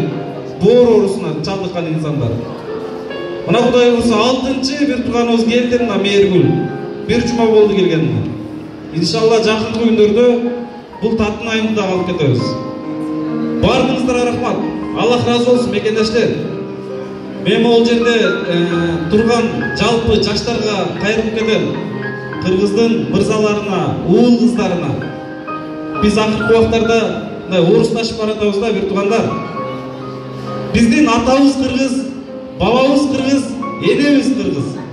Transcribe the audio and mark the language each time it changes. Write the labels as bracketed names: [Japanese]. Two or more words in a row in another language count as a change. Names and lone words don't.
[Kyrgyz] Боор оорусуна чалдыккан инсандар. Мына Кудай буйрса 6-чы бир тууганыбыз келди, мына Мээргүл. Бир жума болду келгенине. Иншалла жакын күндөрдө бул Татынайымды да алып кетебиз. Баарыңыздарга рахмат. Аллах разы болсын мекендештер. Мен ол жерде турган жалпы жаштарга кайрылып кетем. Кыргыздын мырзаларына, уул кыздарына. Биз акыркы убактарда орусташып баратабыз да, бир туугандар. Биздин атабыз кыргыз, бабабыз кыргыз, энебиз кыргыз.